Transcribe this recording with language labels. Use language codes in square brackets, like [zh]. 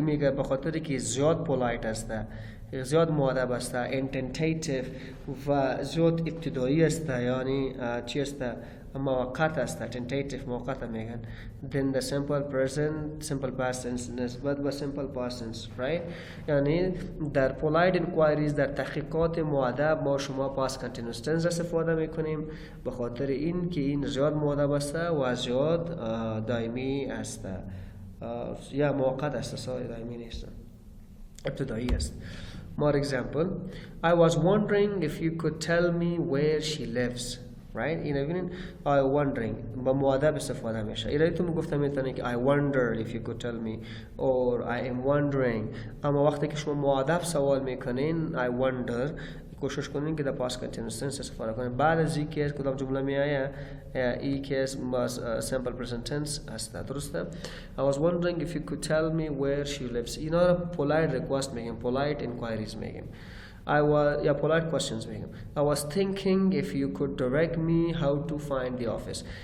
[fa] این میگه به خاطر که زیاد polite است، زیاد مؤدب است، tentative و زیاد ابتدایی است، یعنی چی است؟ موقت است، tentative موقت میگن. [en] Then the simple past tense [fa] نسبت به [en] simple past tense, right? [fa] یعنی در polite inquiries، در تحقیقات مؤدب ما شما past continuous tense استفاده میکنیم به خاطر این که این زیاد مؤدب است و زیاد دائمی است یا موقت است، دائمی نیست، ابتدایی است. [en] For example, I was wondering if you could tell me where she lives. Right? [fa] Even I wondering با مؤدب استفاده میشه. اینا تو میگفتم میتونه که [en] I wonder if you could tell me or I am wondering. [fa] اما وقتی که شما مؤدب سوال میکنین [en] I wonder [fa] کوشش کنین که در past continuous tense استفاده کنین. بعد از این که کدام جمله می آید این که simple present tense هست. [en] درسته؟ I was wondering if you could tell me where she lives. [fa] اینا رو polite request میگیم، polite inquiries میگیم. polite questions میگم. [en] I was thinking if you could direct me how to find the office.